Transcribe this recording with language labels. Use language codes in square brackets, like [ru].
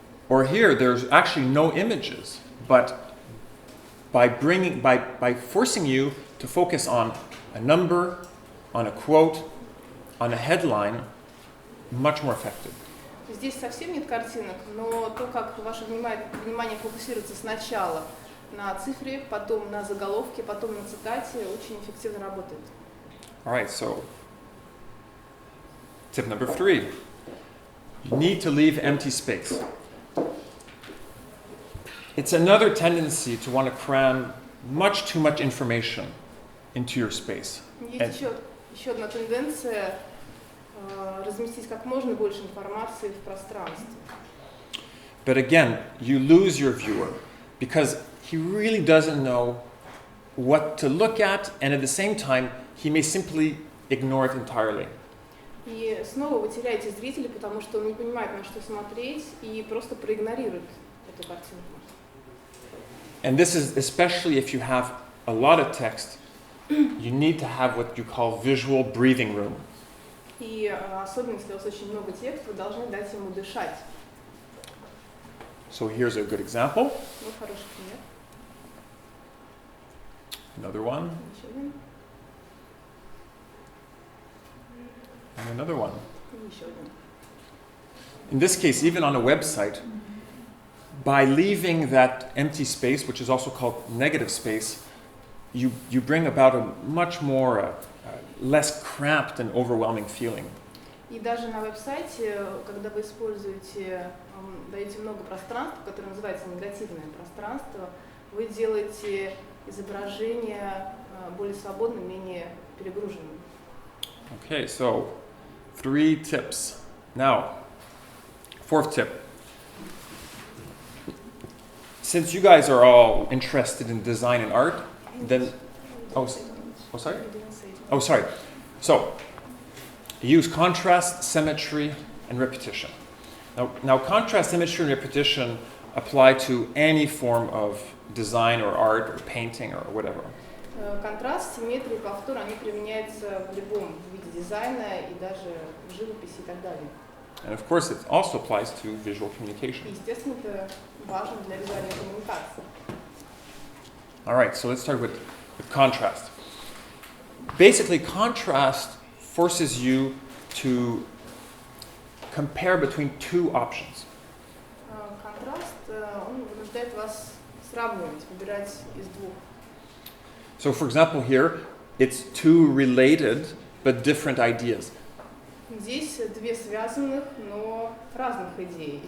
[en] Or here, there's actually no images, but by forcing you to focus on a number, on a quote, on a headline, much more effective. [ru] Здесь совсем нет картинок, но то, как ваше внимание фокусируется сначала на цифре, потом на заголовке, потом на цитате, очень эффективно работает. [en] All right, so tip number 3. You need to leave empty space. It's another tendency to want to cram much too much information into your space. [ru] Есть еще одна тенденция разместить как можно больше информации в пространстве. [en] But again, you lose your viewer because he really doesn't know what to look at, and at the same time, he may simply ignore it entirely. [ru] И снова вы теряете зрителя, потому что он не понимает, на что смотреть, и просто проигнорирует эту картинку. [en] And this is especially if you have a lot of text, you need to have what you call visual breathing room. [ru] И особенно, если у вас очень много текста, вы должны дать ему дышать. [en] So here's a good example. [ru] Вот хороший пример. [en] Another one. [ru] Еще один. [en] And another one. [ru] И еще один. [en] In this case, even on a website, by leaving that empty space, which is also called negative space, you bring about a much more less cramped and overwhelming feeling. [ru] И даже на веб-сайте, когда вы используете, даете много пространства, которое называется негативное пространство, вы делаете изображение более свободным, менее перегруженным. [en] Okay, so 3 tips. Now, 4th tip. Since you guys are all interested in design and art, then sorry. So, use contrast, symmetry, and repetition. Now, contrast, symmetry, and repetition apply to any form of design or art or painting or whatever. [ru] Контраст, симметрия, повтор, они применяются в любом виде дизайна и даже в живописи и так далее. [en] And of course, it also applies to visual communication. [ru] Естественно, это важно для визуальной коммуникации. [en] All right, so let's start with contrast. Basically, contrast forces you to compare between 2 options. [ru] Контраст, он вынуждает вас сравнивать, выбирать из двух. [en] So, for example, here, it's 2 related but different ideas. [ru] Здесь 2 связанных, но разных идей.